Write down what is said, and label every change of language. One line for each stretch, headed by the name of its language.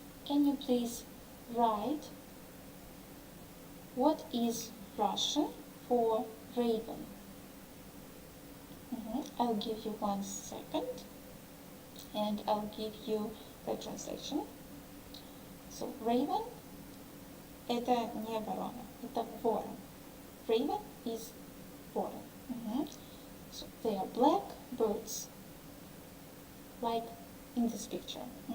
English: Can you please write what is Russian for raven? I'll give you 1 second, and I'll give you the translation.
Russian: So, raven – это не ворона, это ворон.
English: Raven is ворон. So, they are black birds, like in this picture.